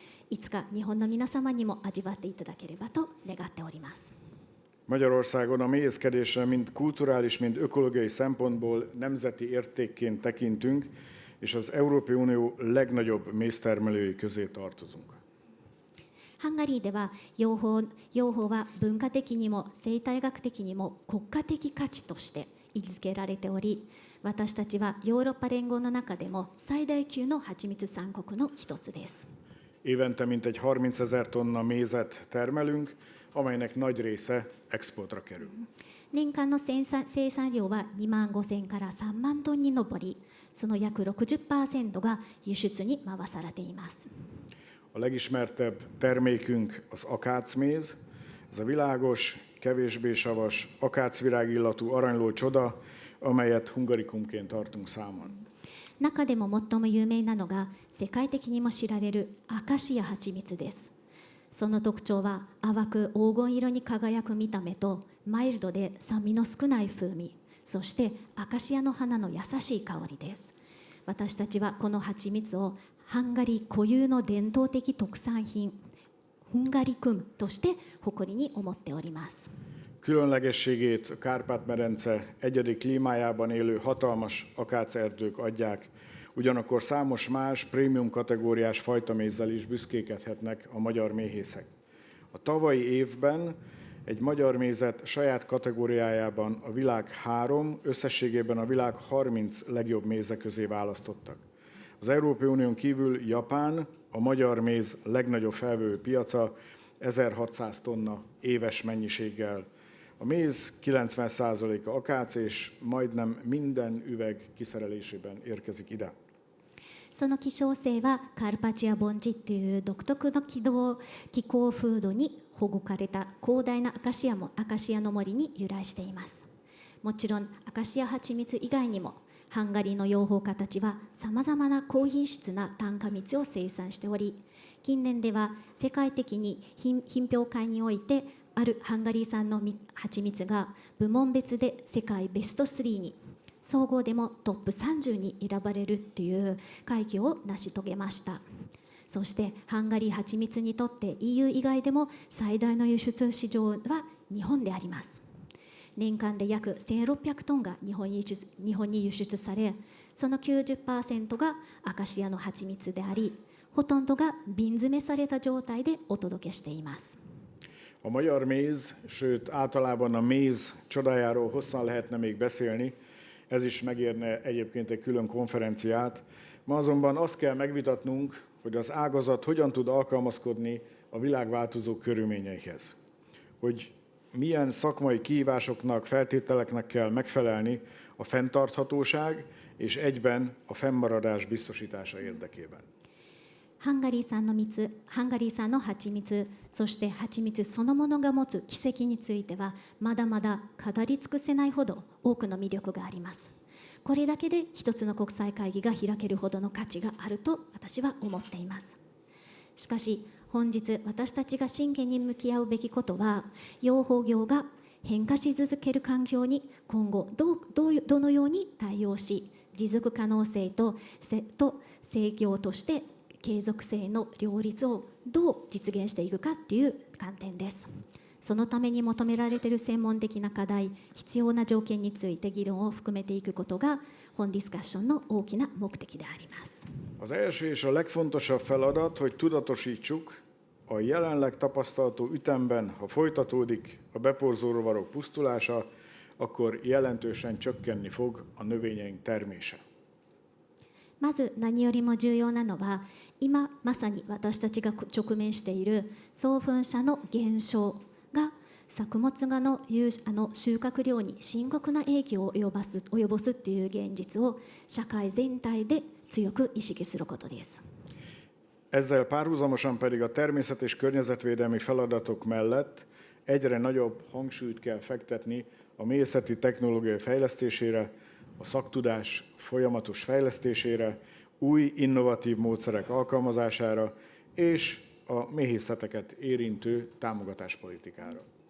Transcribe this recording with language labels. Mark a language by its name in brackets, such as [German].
[Japanese] いつか日本の皆様にも味わっていただければと願っております。 [Hungarian] Magyarországon a méhészkedésre mind kulturális, mind ökológiai szempontból nemzeti értékként tekintünk, és az Európai Unió legnagyobb méztermelői közé tartozunk. [Japanese] ハンガリーでは養蜂は文化的にも生態学的にも国家的価値として位置づけられており、私たちはヨーロッパ連合の中でも最大級の蜂蜜産国の一つです。 [Hungarian] Évente mintegy 30 000 tonna mézet termelünk, amelynek nagy része exportra kerül. [Japanese] 年間の生産量は2万5000から3万トンに上り、その約 60% が輸出に回されています。 [Hungarian] A legismertebb termékünk az akácméz, ez a világos, kevésbé savas, akácvirágillatú aranyló csoda, amelyet Hungarikumként tartunk számon. [Japanese] 中でも最も有名なのが世界的にも知られるアカシア蜂蜜です。その特徴は淡く黄金色に輝く見た目とマイルドで酸味の少ない風味、そしてアカシアの花の優しい香りです。私たちはこの蜂蜜をハンガリー固有の伝統的特産品Hungarikumとして誇りに思っております。 [Hungarian] Különlegességét a Kárpát-medence egyedi klímájában élő hatalmas akácerdők adják, ugyanakkor számos más prémium kategóriás fajtamézzel is büszkékedhetnek a magyar méhészek. A tavalyi évben egy magyar mézet saját kategóriájában a világ 3, összességében a világ 30 legjobb méze közé választottak. Az Európai Unión kívül Japán a magyar méz legnagyobb felvevő piaca, 1600 tonna éves mennyiséggel. A méz 90%-a akác, és majdnem minden üveg kiszerelésében érkezik ide. [Japanese] その希少性はカルパチア盆地という独特の気候風土に保護された広大なアカシアの森に由来しています。もちろんアカシア蜂蜜以外にもハンガリーの養蜂家たちはさまざまな高品質な単花蜜を生産しており、近年では世界的に品評会においてあるハンガリー産の蜂蜜が部門別で世界ベスト3に、総合でもトップ30に選ばれるという快挙を成し遂げました。そしてハンガリー蜂蜜にとって EU 以外でも最大の輸出市場は日本であります。年間で約1600トンが日本に輸出され、その 90% がアカシアの蜂蜜であり、ほとんどが瓶詰めされた状態でお届けしています。 [Hungarian] A magyar méz, sőt általában a méz csodájáról hosszan lehetne még beszélni, ez is megérne egyébként egy külön konferenciát. Ma azonban azt kell megvitatnunk, hogy az ágazat hogyan tud alkalmazkodni a világváltozó körülményeihez. Hogy milyen szakmai kihívásoknak, feltételeknek kell megfelelni a fenntarthatóság és egyben a fennmaradás biztosítása érdekében. [Japanese] ハンガリー産の蜂蜜、そして蜂蜜そのものが持つ奇跡についてはまだまだ語り尽くせないほど多くの魅力があります。これだけで一つの国際会議が開けるほどの価値があると私は思っています。しかし本日私たちが真剣に向き合うべきことは、養蜂業が変化し続ける環境に今後どのように対応し、持続可能性と制御として継続性の両立をどう実現していくかという観点です。そのために求められている専門的な課題、必要な条件について議論を含めていくことが本ディスカッションの大きな目的であります。 [Hungarian] Az első és a legfontosabb feladat, hogy tudatosítsuk, a jelenleg tapasztalható ütemben, ha folytatódik a beporzó rovarok pusztulása, akkor jelentősen csökkenni fog a növényeink termése. [Japanese] まず何よりも重要なのは、今まさに私たちが直面している送粉者の減少が作物の収穫量に深刻な影響を及ぼすという現実を社会全体で強く意識することです。 [Hungarian] Ezzel párhuzamosan pedig a természet- és környezetvédelmi feladatok mellett egyre nagyobb hangsúlyt kell fektetni a méhészeti technológiai fejlesztésére, a szaktudás folyamatos fejlesztésére, új innovatív módszerek alkalmazására és a méhészeteket érintő támogatáspolitikára.